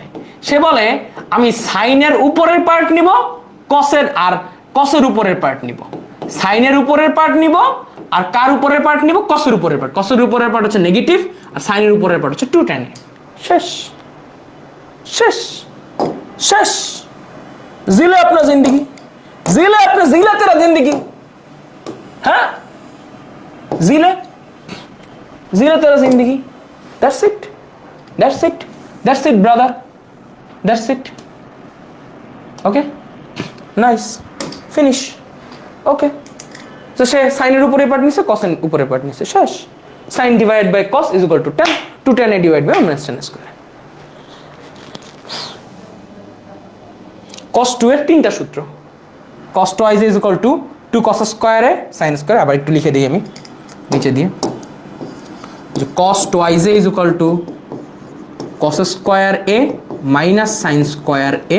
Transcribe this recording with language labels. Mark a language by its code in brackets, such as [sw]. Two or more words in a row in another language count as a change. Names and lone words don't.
[bn] সে বলে আমি সাইনের উপরের পার্ট নিব, কসের আর কসের উপরের পার্ট নিব, সাইনের উপরের পার্ট নিব আর কার উপরের পার্ট নিব, কসের উপরের পার্ট। কসের উপরের পার্ট হচ্ছে নেগেটিভ আর সাইনের উপরের পার্ট হচ্ছে 2 tan a। শেষ শেষ শেষ। [hi] जिले अपना जिंदगी, जिले अपना, जिला तेरा जिंदगी, हाँ जिले, जिले तेरा जिंदगी। [en] That's it, that's it, that's it brother, that's it. Okay, nice, finish. Okay, so [bn] সে সাইনের উপরে পার্ট নিছে, কসের উপরে পার্ট নিছে, শেষ। [en] sine divide by cos is equal to tan, 2 tan a divide by 1 minus tan square. [bn] cos 2 এর 3টা সূত্র। [en] cos twice is equal to 2 cos square a sin square, [bn] আবার একটু লিখে দিই আমি নিচে দিয়ে, যে [en] cos twice is equal to cos square a minus sin square a.